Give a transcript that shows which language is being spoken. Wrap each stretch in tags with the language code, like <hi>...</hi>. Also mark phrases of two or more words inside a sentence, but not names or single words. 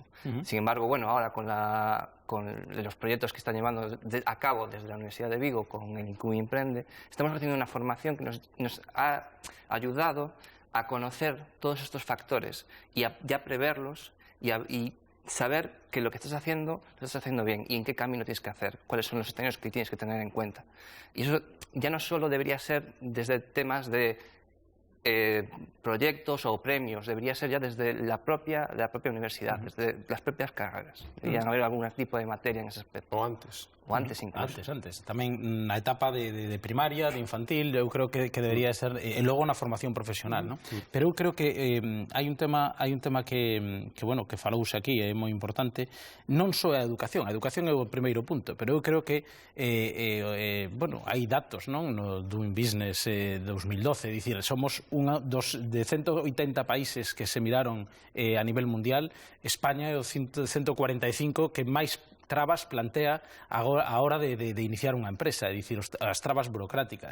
<es>Sin embargo, bueno, ahora con los proyectos que están llevando a cabo desde la Universidad de Vigo con el INCUBI Emprende, estamos haciendo una formación que nos ha ayudado a conocer todos estos factores y a preverlos y saber que lo que estás haciendo bien y en qué camino tienes que hacer, cuáles son los escenarios que tienes que tener en cuenta. Y eso ya no solo debería ser desde temas de proyectos o premios, debería ser ya desde la propia universidad, desde las propias carreras. Deberían haber algún tipo de materia en ese aspecto. O antes. O antes incluso. Antes.</es> <gl>Tamén na etapa de primaria, de infantil, eu creo que debería ser, e logo na formación profesional, non? Pero eu creo que hai un tema que falouse aquí, é moi importante, non só a educación é o primeiro punto, pero eu creo que hai datos, non, no Doing Business 2012, dicir, somos un dos de 180 países que se miraron a nivel mundial, España é o 145 que máis trabas plantea a hora de iniciar unha empresa, é dicir, as trabas burocráticas.</gl>